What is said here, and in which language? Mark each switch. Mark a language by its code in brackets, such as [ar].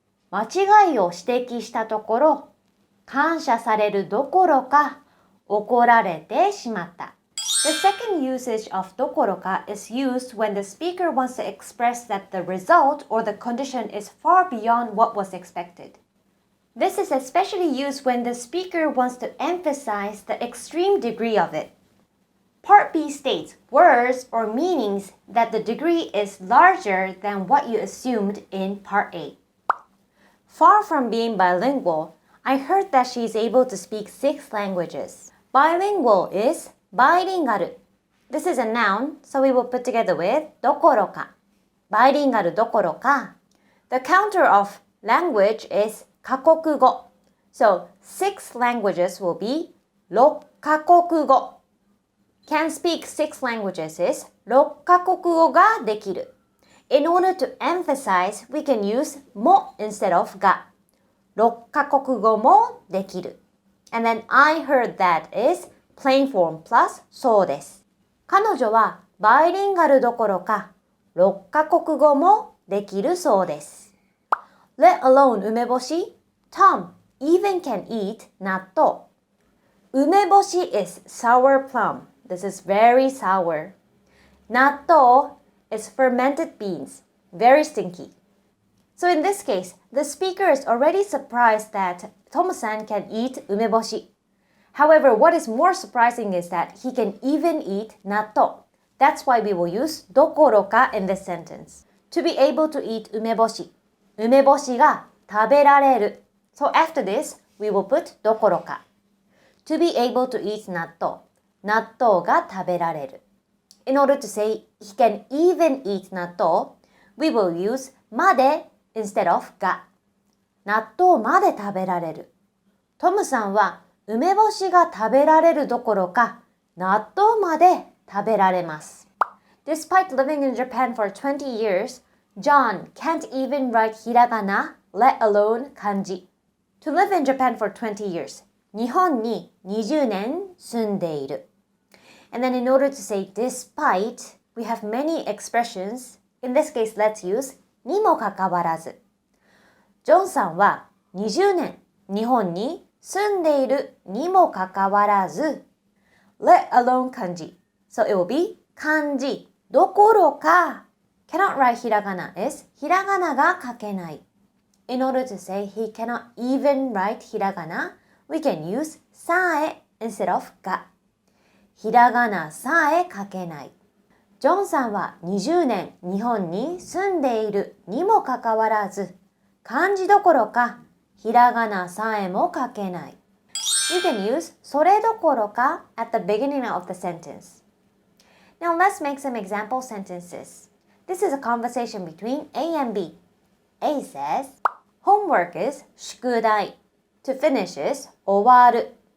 [ja] 間違いを指摘したところ、感謝されるどころか怒られてしまった。 [en] The second usage of どころか is used when the speaker wants to express that the result or the condition is far beyond what was expected. This is especially used when the speaker wants to emphasize the extreme degree of it. Part B states words or meanings that the degree is larger than what you assumed in Part A. Far from being bilingual, I heard that she is able to speak 6 languages. Bilingual is bilingual. This is a noun, so we will put together with どころか。 bilingual どころか。 The counter of language is カ国語。 So 6 languages will be 6カ国語。 Can speak 6 languages is 6カ国語ができる。 In order to emphasize, we can use も instead of が。 6カ国語もできる。 And then I heard that is plain form plus そうです。 [ja] 彼女はバイリンガルどころか6カ国語もできるそうです。 [en] Let alone 梅干し Tom even can eat 納豆。梅干し is sour plum. This is very sour. 納豆 is fermented beans. Very stinky. So in this case, the speaker is already surprised that Tom-san can eat 梅干し。 However, what is more surprising is that he can even eat 納豆。 That's why we will use どころか in this sentence. To be able to eat 梅干し。 [ja] 梅干しが食べられる。 [en] So after this, we will put どころか。 To be able to eat 納豆。 [ja] 納豆が食べられる。 [en] In order to say he can even eat 納豆, we will use まで instead of が。 [ja] 納豆まで食べられる。トムさんは梅干しが食べられるどころか、納豆まで食べられます。 [en] Despite living in Japan for 20 years, John can't even write ひらがな, let alone 漢字。 To live in Japan for 20 years. [ja] 日本に20年住んでいる。 [en] And then in order to say despite, we have many expressions. In this case, let's use にもかかわらず。 [ja] ジョンさんは20年日本に住んでいるにもかかわらず [en] let alone 漢字 So it will be [ja] 漢字どころか [en] cannot write ひらがな is [ja] ひらがなが書けない [en] In order to say he cannot even write ひらがな we can use さえ instead of が [ja] ひらがなさえ書けないジョンさんは20年日本に住んでいるにもかかわらず漢字どころかひらがなさえも書けない。 [en] You can use それどころか at the beginning of the sentence. Now let's make some example sentences. This is a conversation between A and B. A says, homework is 宿題. To finish is 終わる.